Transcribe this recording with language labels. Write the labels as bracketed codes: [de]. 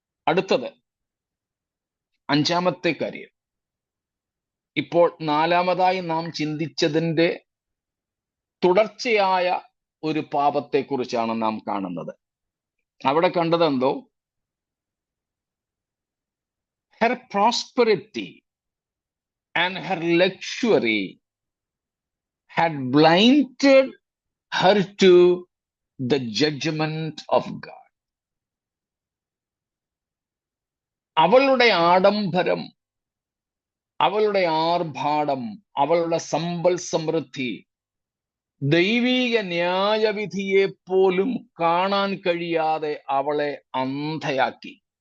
[ml] അടുത്തത് 5-ാമത്തെ കാര്യം. ഇപ്പോൾ 4-മതായി നാം ചിന്തിച്ചതിൻ്റെ തുടർച്ചയായ ഒരു പാപത്തെക്കുറിച്ചാണ് നാം കാണുന്നത്. അവിടെ കണ്ടതെന്തോ, [en] her prosperity and her luxury had blinded her to the judgment of God. [ml] അവളുടെ ആഡംബരം, അവളുടെ ആർഭാടം, അവളുടെ സമ്പൽ സമൃദ്ധി ദൈവീക ന്യായവിധിയെ പോലും കാണാൻ കഴിയാതെ അവളെ അന്ധയാക്കി.